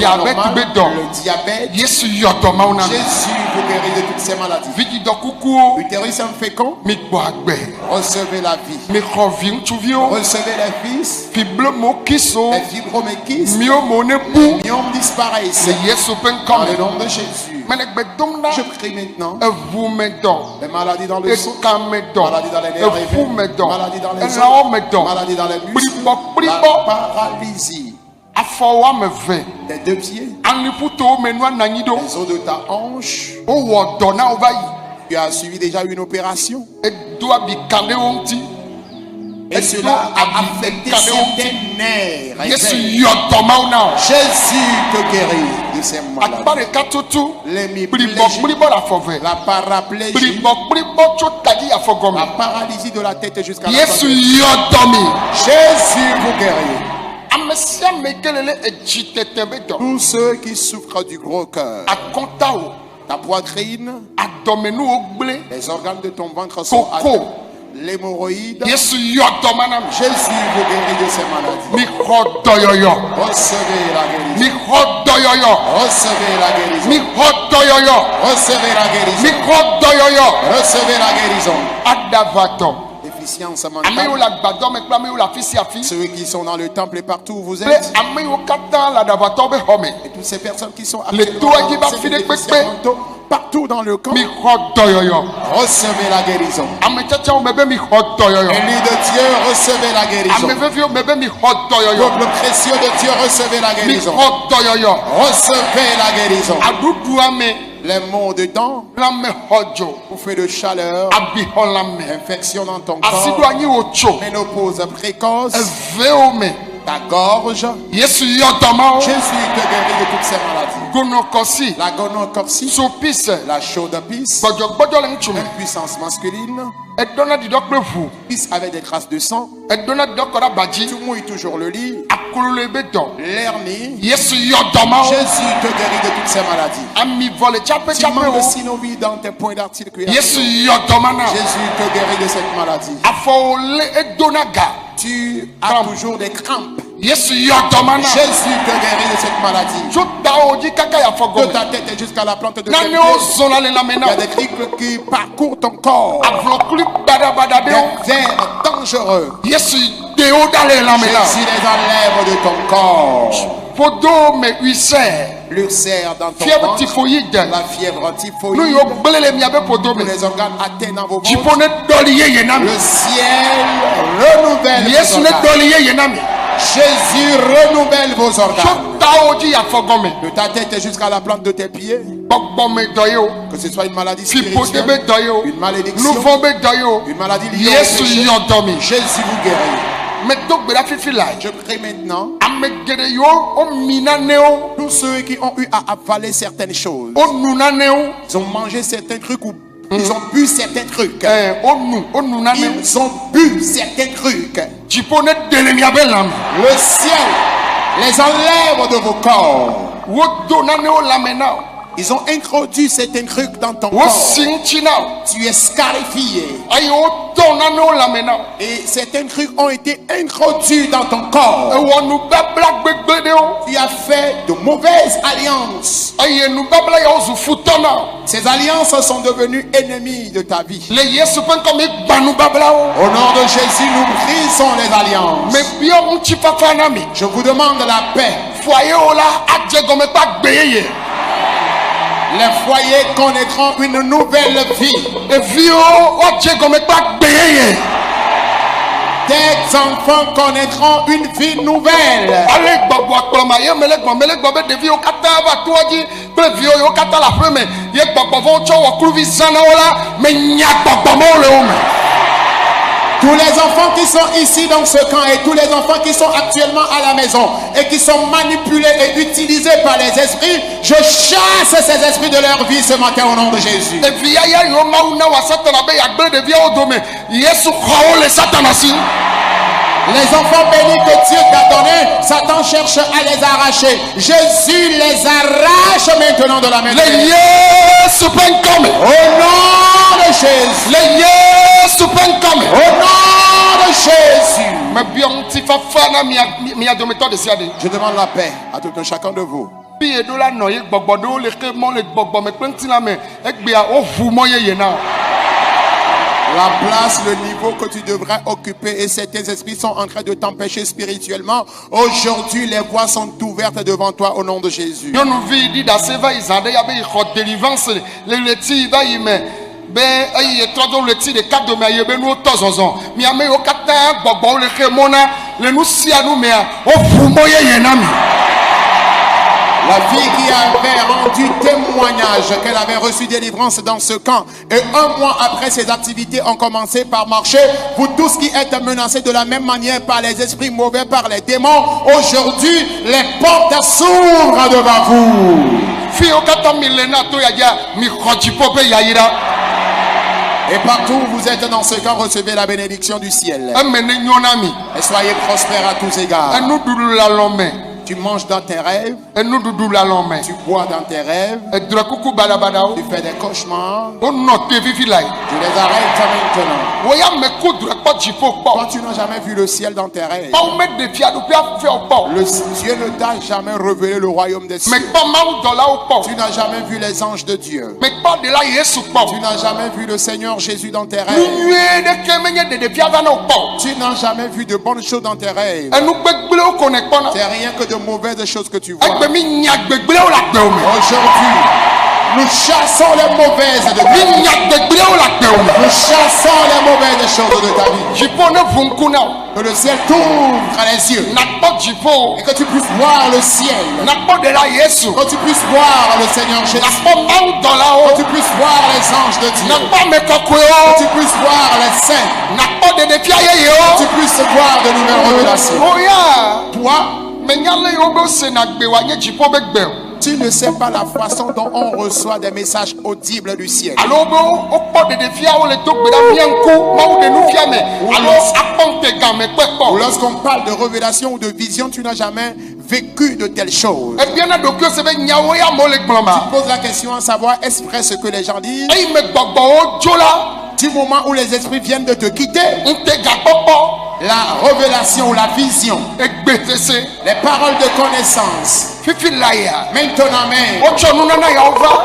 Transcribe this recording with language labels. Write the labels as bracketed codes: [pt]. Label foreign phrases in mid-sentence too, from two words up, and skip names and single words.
[fr] Diabète normal, béton. le diabète. [ee] Yesu yɔtɔma wo na mi. [fr] Jésus vous guérit de toutes ces maladies. [ee] Vidi dɔ kukuwo. [fr] Utérus infécond, [ee] Mi gbɔ agbɛ. [fr] recevez la vie. [ee] Mi xɔ vi ŋutsuviwo. [fr] Recevez les fils, [ee] Fible mo kiso. [fr] les fibromyalgies, [ee] Miwo mo ne bu. [fr] myome disparaissent. [ee] Le Yesu ƒe [fr] Dans le [ee] ŋkɔme. [fr] nom de Jésus. [ee] Mɛ ne gbe dom na. [fr] Je prie maintenant. [ee] Eʋu me dɔ. [fr] Les maladies dans le sang, [ee] Eka me dɔ. [fr] maladies dans les nerfs, [ee] Eƒu me dɔ. [fr] maladies dans les [ee] Elãwo me [fr] os, [ee] dɔ. [fr] maladies dans les muscles, [ee] Kplibɔ [fr] la [ee] kplibɔ. [fr] paralysie [ee] Afɔ woame eve. [fr] des deux pieds, [ee] Aliƒutowo me nu ananyi ɖo. [fr] les os de ta hanche. [ee] Wowɔ dɔ na wo va yi. [fr] Tu as suivi déjà une opération [ee] Edo abi ka ɖe wo ŋuti. [fr] et cela a affecté certains nerfs. [ee] Yesu yɔ dɔmawo na o. [fr] Jésus te guérit de ces maladies. [ee] Akpa ɖeka tutu. [fr] L'hémiplégie, [ee] Kplibɔ le afɔ ve. [fr] la paraplégie, [ee] Kplibɔ tso tadi afɔ [fr] la [ee] gɔme. [fr] paralysie de la tête jusqu'à la [ee] Yesu [fr] tête. [ee] yɔ dɔmi. [fr] Jésus vous guérit. [ee] Ame sia ame ke le le edzi tete be dɔ. [fr] Tous ceux qui souffrent du gros cœur, [ee] Akɔntawo. [fr] ta poitrine, [ee] Adɔmenuwo gblẽ. [fr] les organes de ton ventre sont [ee] Koko. [fr] atteints. L'hémorroïde, [ee] Yesu yɔ dɔma na mi. [fr] Jésus vous guérit de ces maladies. [ee] Mi xɔ dɔyɔyɔ. [fr] Recevez la guérison. [ee] Mi xɔ dɔyɔyɔ. [fr] Recevez la guérison. [ee] Mi xɔ dɔyɔyɔ. [fr] Recevez la guérison. [ee] Mi xɔ dɔyɔyɔ. [fr] Recevez la guérison. [ee] Adavatɔ. [fr] Déficience [ee] Ame yiwo [fr] mentale. [ee] le agbadɔ me kple ame yiwo le afi sia afi. [fr] Ceux qui sont dans le temple et partout où vous [ee] Kple [fr] êtes. [ee] ame yiwo katã le adavatɔ be xɔ me. [fr] Et toutes ces personnes qui sont [ee] Le [fr] actuellement toit dans qui va ces filer déficients pépé. mentaux, partout dans le camp. [ee] Mi xɔ dɔyɔyɔ. [fr] Recevez la guérison. [ee] Ame tsatsawo me be mi xɔ dɔyɔyɔ. [fr] Élu de Dieu, recevez la guérison. [ee] Ame veviwo me be mi xɔ dɔyɔyɔ. [fr] Peuple précieux de Dieu, recevez la [ee] Mi [fr] guérison. [ee] xɔ dɔyɔyɔ. [fr] Recevez la guérison. [ee] Aɖuɖua me [fr] Les maux de dents, [ee] lãme xɔ dzo. [fr] bouffées de chaleur, [ee] Abixɔ lãme. [fr] infection dans ton [ee] Asi ɖo [fr] corps, [ee] anyi wò tso. [fr] ménopause précoce, [ee] Evewo me. [fr] ta gorge. [ee] Yesu yɔ dɔmawo. [fr] Jésus te guérit de toutes ces maladies. [ee] Gonɔkɔsi. [fr] La gonocorcie, [ee] Sopise. [fr] la chaude pisse, [ee] Gbɔdzɔgbɔdzɔ le ŋutsu me. [fr] impuissance masculine, [ee] Edɔna didɔ kple ʋu. [fr] pisse avec des traces de sang, [ee] Edɔna didɔ kɔ ɖe abadzi. [fr] tu mouilles toujours le lit, [ee] Akolo le be dɔ. [fr] l'hernie. [ee] Yesu yɔ dɔmawo. [fr] Jésus te guérit de toutes ces maladies. [ee] Amivɔ le tsaƒe [fr] Tu [ee] tsaƒe [fr] manques de [ee] wo. [fr] synovie dans tes points d'articulaire. [ee] Yesu yɔ dɔma na. [fr] Jésus te guérit de cette maladie. [ee] Afɔwo le edona ga. [fr] Tu as Crampes. toujours des crampes. [ee] Yesu yɔ dɔma na. [fr] Jésus te guérit de cette maladie. [ee] Tso tawo dzi kaka yafɔ [fr] De [ee] gɔme. [fr] ta tête jusqu'à la plante de tes [ee] Nanewo [fr] pieds. [ee] zɔna le lãme [fr] Il [ee] na. [fr] y a des criques qui parcourent ton corps. [ee] Avlɔkuli badabada [fr] Des [ee] ɖewo. [fr] vers dangereux. [ee] Yesu de wo da le lãme na. [fr] Jésus les enlève de ton corps. [ee] Ƒodo me ulcère. [fr] L'ulcère dans ton Fièvre ventre. typhoïde. La fièvre [ee] Nu [fr] typhoïde. [ee] yiwo gblẽ le miabe ƒodo [fr] Tous [ee] me. [fr] les organes atteints dans vos [ee] Dziƒo [fr] ventres. [ee] ne dɔli yeye na mi. [fr] Le ciel renouvelle vos [ee] Yesu ne [fr] organes. [ee] dɔli yeye na mi. [fr] Jésus renouvelle vos [ee] Tso [fr] organes. [ee] tawo dzi yafɔ gɔme. [fr] De ta tête jusqu'à la plante de tes pieds. [ee] Gbɔgbɔ me dɔ ye o. [fr] Que ce soit une maladie [ee] Fiƒode be [fr] spirituelle, [ee] dɔ ye o. [fr] une malédiction, [ee] Nuvɔ be dɔ ye o. [fr] une maladie liée au [ee] Yesu [fr] péché. [ee] yɔ dɔ mi. [fr] Jésus vous guérit. [ee] Medo gbe ɖa fifi la. [fr] Je prie maintenant. [ee] Ame geɖe yiwo womi nanewo. [fr] Tous ceux qui ont eu à avaler certaines choses, [ee] Wonu nanewo. [fr] ils ont mangé certains trucs ou ils ont bu certains trucs. [ee] Wonu nanewo. [fr] Ils ont bu certains trucs. [ee] Dziƒo ne de le miabe lãme. [fr] Le ciel les enlève de vos corps. [ee] Wodo nanewo lãme na o. [fr] Ils ont introduit certains trucs dans ton corps. [ee] Wosi ŋuti na o. [fr] Tu es scarifié. [ee] Eye wotɔ nanewo lãme na o. [fr] Et certains trucs ont été introduits dans ton corps. [ee] Ewɔ nubabla gbegble ɖewo. [fr] Tu as fait de mauvaises alliances. [ee] Eye nubabla yawo zu futɔ na o. [fr] Ces alliances sont devenues ennemies de ta vie. [ee] Le Yesu ƒe ŋkɔ mi gba nubablawo. [fr] Au nom de Jésus, nous brisons les alliances. [ee] Me biɔ ŋutifafa na mi. [fr] Je vous demande la paix. [ee] Foyewo la adze gɔme kple agbe yeye. [fr] Les foyers connaîtront une nouvelle vie. [ee] Ɖeviwo woadze gɔme kple agbe yeye. [fr] Tes enfants connaîtront une vie nouvelle. [ee] Ale gbɔgbɔ akplɔma ye mele gbɔ be ɖeviwo katã va toa dzi kple viwo yiwo katã le aƒe me ye gbɔgbɔ vɔ tsɔ wɔkluvi zãna wo la menya gbɔgbɔ mawo le wo me. [fr] Tous les enfants qui sont ici dans ce camp et tous les enfants qui sont actuellement à la maison et qui sont manipulés et utilisés par les esprits, je chasse ces esprits de leur vie ce matin au nom de Jésus. [ee] Ɖevi yaya yiwo Mawu na wa Satana be yagblẽ ɖeviawo dome Yesu xɔwo le Satana si. [fr] Les enfants bénis que Dieu t'a donnés, Satan cherche à les arracher. Jésus les arrache maintenant de la main de [ee] Le [fr] Dieu. [ee] Yesu ƒe ŋkɔ me. [fr] Au nom de Jésus. [ee] Le Yesu ƒe ŋkɔ me. [fr] Au nom de de Jésus. [ee] mebia ŋuti fafa na mia dometɔ de sia de. [fr] Je demande la paix à tout un chacun de vous. [ee] Fi eɖo la nɔ ye gbɔgbɔ ɖewo le xe mɔ le gbɔgbɔ me kple ŋutilã me egbea woʋu mɔ yeye na. [fr] La place, le niveau que tu devrais occuper et certains esprits sont en train de t'empêcher spirituellement. Aujourd'hui, les voies sont ouvertes devant toi au nom de Jésus. [ee] Nyɔnuvi ɖi ɖase va yi zã ɖe ya be yi xɔ délivrance le ɣleti va yi me be eye etrɔ do ɣleti ɖeka dome ayi be nuwo tɔ zɔzɔ. Mi ame yiwo katã gbɔgbɔwo le xe mɔ na le nu sia nu mea woʋu mɔ yeye na mi. [fr] La fille qui avait rendu témoignage qu'elle avait reçu délivrance dans ce camp et un mois après ses activités ont commencé par marcher. Vous tous qui êtes menacés de la même manière par les esprits mauvais, par les démons, aujourd'hui les portes s'ouvrent devant vous. [ee] Fi wo katã mi le na to ya dzia mi xɔ dziƒo be yayira. [fr] Et partout où vous êtes dans ce camp, recevez la bénédiction du ciel. [ee] Eme ne nyo na mi. [fr] Et soyez prospères à tous égards. [ee] Enuɖuɖu le alɔ me. [fr] Tu manges dans tes rêves, [ee] Enuɖuɖu le alɔ me. [fr] tu bois dans tes rêves, [ee] Edrɔ kuku badabadawo. [fr] tu fais des cauchemars, [ee] Wonɔ te vivi la yi. [fr] tu les arrêtes maintenant. [ee] Wo ya me ku drɔ kpɔ dziƒo [fr] Toi, [ee] kpɔ. [fr] tu n'as jamais vu le ciel dans tes rêves. [ee] Mawu me ɖe fiaɖuƒe afɛ wo kpɔ. [fr] Le Dieu ne t'a jamais révélé le royaume des cieux. [ee] Me kpɔ mawu dɔlawo [fr] Tu [ee] kpɔ. [fr] n'as jamais vu les anges de Dieu. [ee] Me kpɔ ɖela Yesu [fr] Tu [ee] kpɔ. [fr] n'as jamais vu le Seigneur Jésus dans tes [ee] Nu [fr] rêves. [ee] nyuie ɖeke menye ɖeɖefia va na wo kpɔ. [fr] Tu n'as jamais vu de bonnes choses dans tes rêves. [ee] Enu gbegblẽwo ko ne kpɔna. [fr] C'est rien que de mauvaises choses que tu vois. [ee] Egbe mi nya gbegblẽwo le agbewo me. [fr] Aujourd'hui, nous chassons les mauvaises de ta [ee] Mi [fr] vie. [ee] nya gbegblẽwo le agbewo me. [fr] Nous chassons les mauvaises choses de ta vie. [ee] Dziƒo ne ʋu ŋku na wo. [fr] Que le ciel t'ouvre les yeux. [ee] Nakpɔ dziƒo. [fr] Et que tu puisses voir le ciel. [ee] Nakpɔ ɖela Yesu. [fr] Que tu puisses voir le Seigneur Jésus. [ee] Nakpɔ mawu [fr] Que [ee] dɔlawo. [fr] tu puisses voir les anges de Dieu. [ee] Nakpɔ ame [fr] Que tu [ee] kɔkɔewo. [fr] puisses voir les saints. [ee] Nakpɔ ɖeɖefia [fr] Que [ee] yeyewo. [fr] tu puisses voir de nouvelles révélations. [ee] Oya. [fr] Toi, [ee] Menya le yiwo be wosena gbe woanye dziƒo be gbe o. [fr] tu ne sais pas la façon dont on reçoit des messages audibles du ciel. [ee] Alo be wokpɔ ɖeɖefiawo le do gbe ɖa mia ŋku mawu ɖe nu fia me alo akpɔ ŋute game [fr] Ou [ee] kpekpɔ. [fr] lorsqu'on parle de révélation ou de vision, tu n'as jamais vécu de telles choses. [ee] Ebiana ɖokuiwo se be nyawo ya mo le gblɔ ma. [fr] Pose la question à savoir, est-ce vrai ce que les gens disent? [ee] Eyi me gbɔgbɔwo dzo la [fr] Du moment où les esprits viennent de te quitter, [ee] ŋute gakpɔkpɔ [fr] la révélation ou la vision, [ee] egbe sese [fr] les paroles de connaissance, [ee] fifi la ya. [fr] maintenant même, [ee] Wotsɔ nunana yawo va.